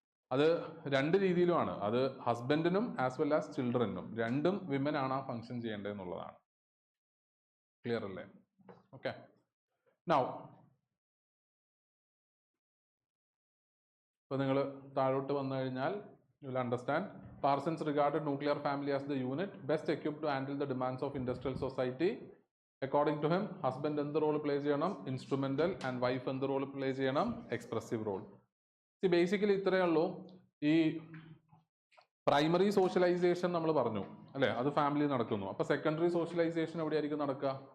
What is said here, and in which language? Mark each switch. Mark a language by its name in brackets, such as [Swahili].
[Malayalam] അത് രണ്ട് രീതിയിലുമാണ്. അത് ഹസ്ബൻഡിനും ആസ് വെൽ ആസ് ചിൽഡ്രനും, രണ്ടും വിമൻ ആണ് ആ ഫംഗ്ഷൻ ചെയ്യേണ്ടതെന്നുള്ളതാണ്. ക്ലിയർ അല്ലേ? ഓക്കെ, നൗ ഇപ്പോൾ നിങ്ങൾ താഴോട്ട് വന്നു കഴിഞ്ഞാൽ [English] you will understand. Parsons regarded nuclear family as the unit best equipped to handle the demands of industrial society. According to him, [Malayalam] husband എന്ത് റോൾ പ്ലേ ചെയ്യണം? ഇൻസ്ട്രുമെന്റൽ. ആൻഡ് വൈഫ് എന്ത് role play ചെയ്യണം? Expressive role. Basically ഇത്രയേ ഉള്ളൂ. ഈ primary socialisation നമ്മൾ പറഞ്ഞു അല്ലേ, അത് ഫാമിലി നടക്കുന്നു. അപ്പൊ സെക്കൻഡറി സോഷ്യലൈസേഷൻ എവിടെയായിരിക്കും നടക്കുക?